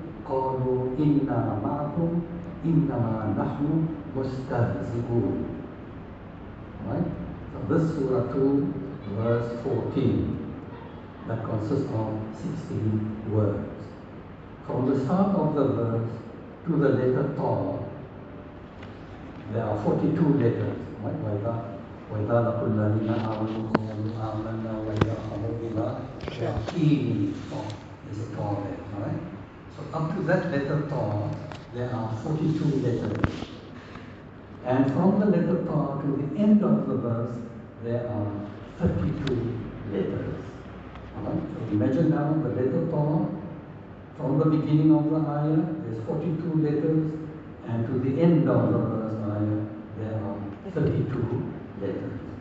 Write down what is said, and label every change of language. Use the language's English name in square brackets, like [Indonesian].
[Arabic] قالوا إنا معكم إنما نحن مستهزئون. [English] Right? So this Surah 2, verse 14, that consists of 16 words. From the start of the verse to the letter Ta, there are 42 letters. Right? [Arabic] وإذا لقوا الذين آمنوا قالوا آمنا وإذا خلوا إلى شياطينهم. [English] There's a Ta there. Right? So up to that letter Ta, there are 42 letters. And from the letter Ta to the end of the verse, there are 32 letters. Right? So imagine now the letter Ta, from the beginning of the ayah, there's 42 letters, and to the end of the verse ayah, there are 32 letters.